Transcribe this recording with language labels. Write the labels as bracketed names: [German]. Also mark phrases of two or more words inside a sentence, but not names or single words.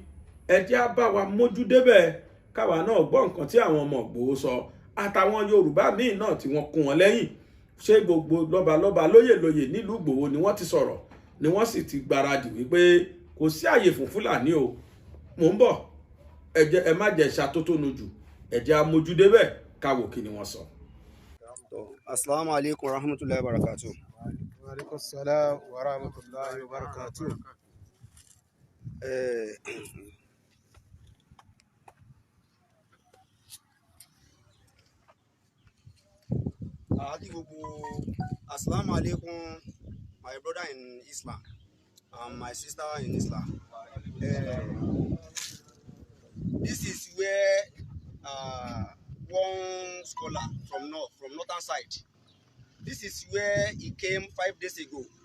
[Yoruba] ẹ jẹ́ á bá wa mójú débẹ̀ káwa náà gbọ́ nǹkan tí àwọn ọmọ Ìgbòho sọ, àtàwọn Yorùbá míì náà tí wọ́n kún wọn lẹ́yìn. ṣé gbogbo lọ́balọ́ba lóyè nílùú Ìgbòho ni wọ́n ti sọ̀rọ̀, ni wọ́n sì ti gbáradì wípé kò sí àyè fún Fúlàní o. mò ń bọ̀, ẹ má jẹ́ ṣàtótónu jù, ẹ jẹ́ á mójú débẹ̀ káwò kí ni wọ́n sọ. [Arabic] السلام عليكم ورحمة الله وبركاته. وعليكم السلام ورحمة الله وبركاته. السلام عليكم, [English] my brother in Islam and my sister in Islam. This is where one scholar from northern side. This is where he came 5 days ago.